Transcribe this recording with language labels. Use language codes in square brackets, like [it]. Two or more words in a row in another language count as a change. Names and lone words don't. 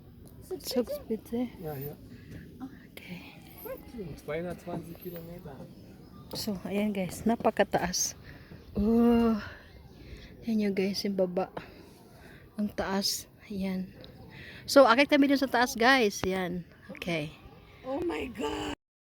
[de] Zugspitze. Ja, hier. Okay. 220 Kilometer. So, [tl] ayan guys, napakataas. Oh, yan yung guys, yung baba. Ang taas. Ayan. So, akit kami dun sa taas guys. Yan. Okay. [en] Oh my God!